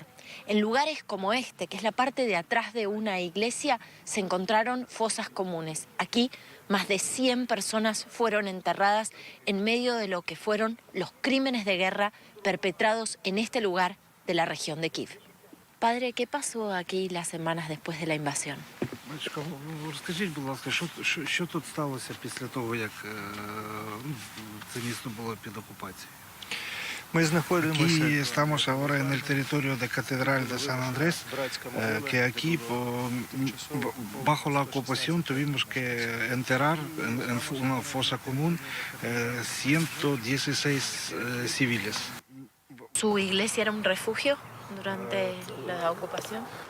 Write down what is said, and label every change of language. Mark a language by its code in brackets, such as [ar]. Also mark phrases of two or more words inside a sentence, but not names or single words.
[es] En lugares como este, que es la parte de atrás de una iglesia, se encontraron fosas comunes. Aquí, más de 100 personas fueron enterradas en medio de lo que fueron los crímenes de guerra perpetrados en este lugar de la región de Kiev. Padre, ¿qué pasó aquí las semanas después de la invasión? [uk] Батюшка, розкажіть, будь ласка, що тут сталося після того, як це місто було під окупацією? Ми знаходимося. [es] Aquí estamos ahora en el territorio de Catedral de San Andrés, que aquí bajo la ocupación tuvimos que enterrar en una fosa común 116 civiles. ¿Su iglesia era un refugio durante la ocupación?